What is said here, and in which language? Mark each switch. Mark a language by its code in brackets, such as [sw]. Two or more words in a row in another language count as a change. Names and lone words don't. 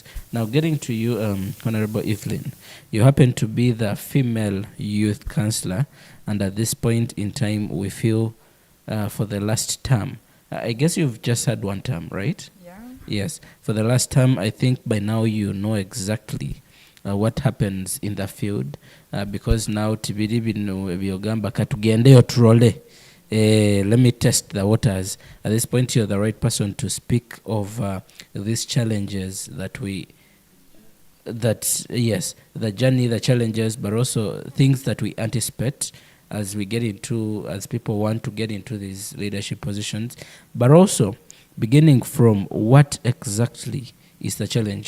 [en] Now, getting to you, Honorable Evelyn, you happen to be the female youth councillor, and at this point in time, we feel for the last term. I guess you've just had one term, right? Yeah. Yes. For the last term, I think by now you know exactly what happens in the field, because now [nyn] tibiri bino byogamba katugendeyo turole. [en] Let me test the waters. At this point, you're the right person to speak of these challenges the journey, the challenges, but also things that we anticipate as people want to get into these leadership positions, but also beginning from what exactly is the challenge.